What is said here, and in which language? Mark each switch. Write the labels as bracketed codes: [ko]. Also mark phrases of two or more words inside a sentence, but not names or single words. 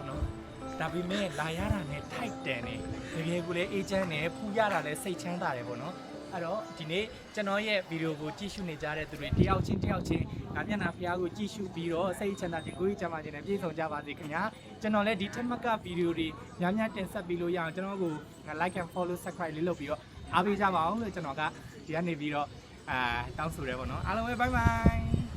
[my] နော်ဒါပေမဲ့လာရတာနဲ့ထိုက်တယ်နေတကယ်ကိုလည်းအေဂျင့်နဲ့ဖူးရတာလည်းစိတ်ချမ်းသာတယ်ပေါ့နော်အဲ့တော့ဒီနေ့ကျွန်တော်ရဲ့ဗီဒီယိုကိုကြည့်ရှုနေကြတဲ့သူတွေတယောက်ချင်းငါမျက်နှာဖျားကိုကြည့်ရှုပြီးတော့စိတ်ချမ်းသာကိုယ်ကြီးချမ်းသာခြင်းနဲ့ပြည့်စုံကြပါစေခင်ဗျာကျွန်တော်လည်းဒီထက်မကဗီဒီယိုတွေများတင်ဆက်ပြီးလို့ရအောင်ကျွန်တော်ကို [en] like and follow subscribe [my] လေးလုပ်ပြီးတော့အားပေးကြပါအောင်လို့ကျွန်တော်ကဒီကနေပြီးတော့တောင်းဆိုရဲပေါ့နော်အားလုံးပဲ [en] bye bye